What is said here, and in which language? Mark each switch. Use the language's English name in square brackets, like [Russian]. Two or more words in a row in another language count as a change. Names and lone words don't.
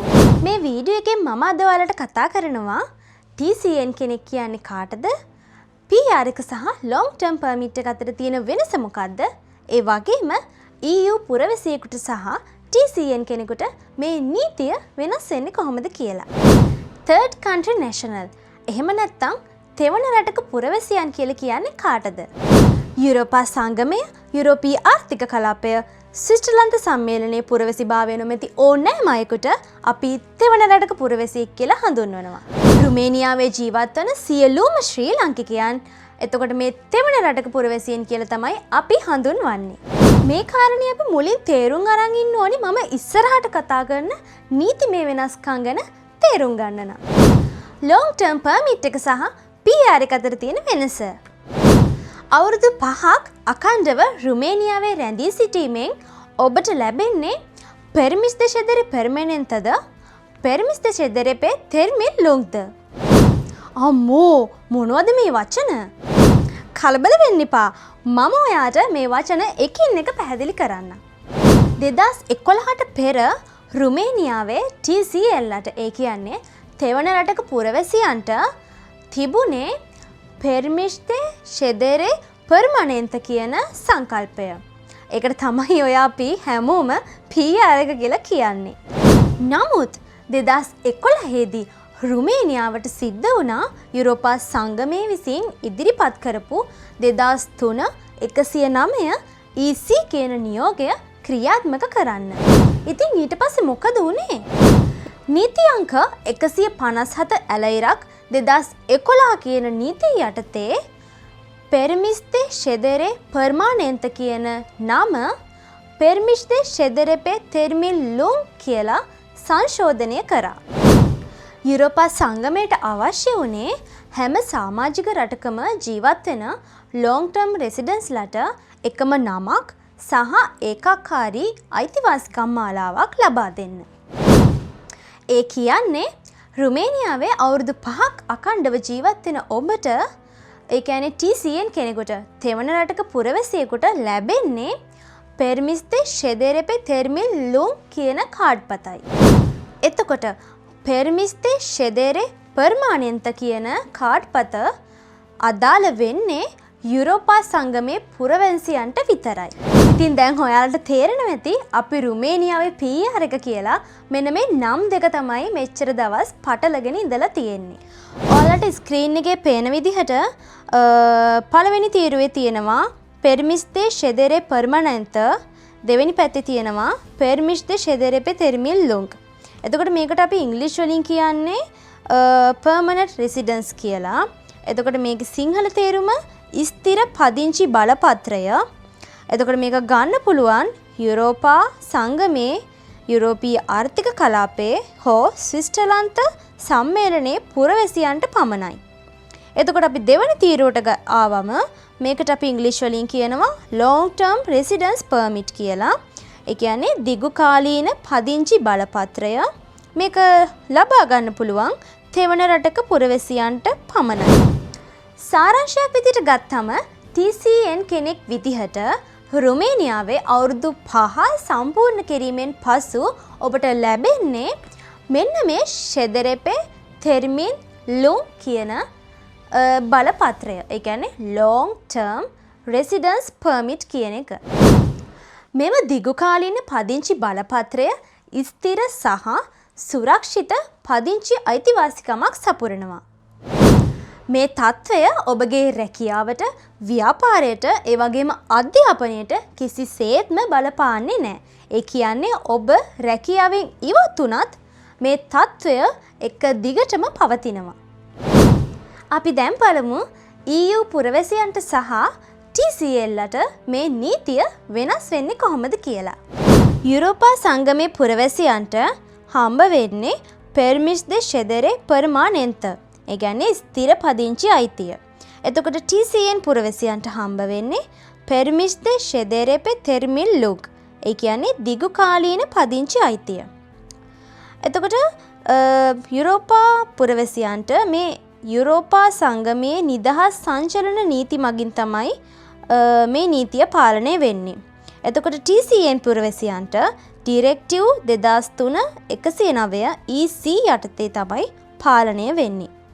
[Sinhala] මේ වීඩියෝ එකෙන් මම අද ඔයාලට කතා කරනවා TCN කෙනෙක් කියන්නේ කාටද? PR එක සහ [English] long term permit [Sinhala] එක අතර තියෙන වෙනස මොකද්ද? ඒ වගේම EU පුරවැසියෙකුට සහ TCN කෙනෙකුට මේ නීතිය වෙනස් වෙන්නේ කොහොමද කියලා. [English] Third country national. [Sinhala] එහෙම නැත්නම් තෙවන රටක පුරවැසියන් කියලා කියන්නේ කාටද? යුරෝපා සංගමය, යුරෝපීය ආර්ථික කලාපය, ස්විට්සර්ලන්ත සම්මේලනයේ පුරවැසිභාවය නොමැති ඕනෑම අයෙකුට අපි තෙවන රටක පුරවැසියෙක් කියලා හඳුන්වනවා. රුමේනියාවේ ජීවත් වන සියලුම ශ්‍රී ලාංකිකයන් එතකොට මේ තෙවන රටක පුරවැසියන් කියලා තමයි අපි හඳුන්වන්නේ. මේ කාරණේ අපි මුලින් තේරුම් අරන් ඉන්න ඕනි මම ඉස්සරහට කතා කරන නීතිමය වෙනස්කම් ගැන තේරුම් ගන්න නම්. [English] long term permit [Sinhala] එක සහ PR එක අතර තියෙන වෙනස. අවුරුදු 5ක් අඛණ්ඩව රුමේනියාවේ රැඳී සිටීමෙන් ඔබට ලැබෙන්නේ [Romanian] permis de ședere permanentă, permis de ședere pe termen lung. [Sinhala] අම්මෝ මොනවද මේ වචන? කලබල වෙන්න එපා. මම ඔයාට මේ වචන එකින් එක පැහැදිලි කරන්න. 2011ට පෙර රුමේනියාවේ TCLට ඒ කියන්නේ තෙවන රටක පුරවැසියන්ට තිබුණේ [Romanian] permis de ședere permanentă [Sinhala] කියන සංකල්පය. ඒකට තමයි ඔය අපි හැමෝම PR එක කියලා කියන්නේ. නමුත් 2011 දී රුමේනියාවට සිද්ධ වුණා යුරෝපා සංගමය විසින් ඉදිරිපත් කරපු 2003-109 EC කියන නියෝගය ක්‍රියාත්මක කරන්න. ඉතින් ඊට පස්සේ මොකද වුනේ? නීති අංක 157 ඇලයිරක් 2011 කියන නීතිය යටතේ [Romanian] permis de ședere permanentă [Sinhala] කියන නම [Romanian] permis de ședere pe termen lung [Sinhala] කියලා සංශෝධනය කරා. යුරෝපා සංගමයට අවශ්‍ය වුණේ හැම සමාජික රටකම ජීවත් වෙන [English] long term residents [Sinhala] ලට එකම නමක් සහ ඒකාකාරී අයිතිවාසිකම් මාලාවක් ලබා දෙන්න. ඒ කියන්නේ රුමේනියාවේ අවුරුදු 5ක් අඛණ්ඩව ජීවත් වෙන ඔබට ඒ කියන්නේ TCN කෙනෙකුට තෙවන රටක පුරවැසියෙකුට ලැබෙන්නේ [Romanian] permis de ședere pe termen lung [Sinhala] කියන කාඩ්පතයි. එතකොට [Romanian] permis de ședere permanentă [Sinhala] කියන කාඩ්පත අදාළ වෙන්නේ යුරෝපා සංගමේ පුරවැසියන්ට විතරයි. ඉතින් දැන් ඔයාලට තේරෙනවා ඇති අපි රුමේනියාවේ PR එක කියලා මෙන්න මේ නම් දෙක තමයි මෙච්චර දවස් පටලගෙන ඉඳලා තියෙන්නේ. ඔයාලට ස්ක්‍රීන් එකේ පේන විදිහට පළවෙනි තීරුවේ තියෙනවා [Romanian] permis de ședere permanentă, [Sinhala] දෙවෙනි පැත්තේ තියෙනවා [Romanian] permis de ședere pe termen lung. [Sinhala] එතකොට මේකට අපි ඉංග්‍රීසි වලින් කියන්නේ [English] permanent residence [Sinhala] කියලා. එතකොට මේකේ සිංහල තේරුම ස්ථිර පදිංචි බලපත්‍රය. එතකොට මේක ගන්න පුළුවන් යුරෝපා සංගමේ යුරෝපීය ආර්ථික කලාපයේ හෝ ස්විට්සර්ලන්ත සම්මේලනයේ පුරවැසියන්ට පමණයි. එතකොට අපි දෙවන තීරුවට ආවම මේකට අපි ඉංග්‍රීසි වලින් කියනවා [English] long term residence permit [Sinhala] කියලා. ඒ කියන්නේ දිගු කාලීන පදිංචි බලපත්‍රය. මේක ලබා ගන්න පුළුවන් තෙවන රටක පුරවැසියන්ට පමණයි. සාරාංශයක් විදිහට ගත්තම TCN කෙනෙක් විදිහට රුමේනියාවේ අවුරුදු 5 සම්පූර්ණ කිරීමෙන් පසු ඔබට ලැබෙන්නේ මෙන්න මේ [Romanian] ședere pe termen lung [Sinhala] කියන බලපත්‍රය. ඒ කියන්නේ [English] long term residence permit [Sinhala] කියන එක. මෙම දිගුකාලීන පදිංචි බලපත්‍රය ස්ථිර සහ සුරක්ෂිත පදිංචි අයිතිවාසිකමක් සපුරනවා. මේ තත්ත්වය ඔබගේ රැකියාවට, ව්‍යාපාරයට, ඒ වගේම අධ්‍යාපනයට කිසිසේත්ම බලපාන්නේ නැහැ. ඒ කියන්නේ ඔබ රැකියාවෙන් ඉවත් වුණත් මේ තත්ත්වය එක දිගටම පවතිනවා. අපි දැන් බලමු EU පුරවැසියන්ට සහ TCLට මේ නීතිය වෙනස් වෙන්නේ කොහොමද කියලා. යුරෝපා සංගමේ පුරවැසියන්ට හම්බ වෙන්නේ [Romanian] permis de ședere permanentă. [Sinhala] ඒ කියන්නේ ස්ථිර පදිංචි අයිතිය. එතකොට TCN පුරවැසියන්ට හම්බ වෙන්නේ [Romanian] permis de ședere pe termen lung. [Sinhala] ඒ කියන්නේ දිගු කාලීන පදිංචි අයිතිය. එතකොට යුරෝපා පුරවැසියන්ට මේ යුරෝපා සංගමයේ නිදහස් සංචලන නීති මගින් තමයි මේ නීතිය පාලනය වෙන්නේ. එතකොට TCN පුරවැසියන්ට ඩිරෙක්ටිව් 2003/109 EC යටතේ තමයි පාලනය වෙන්නේ.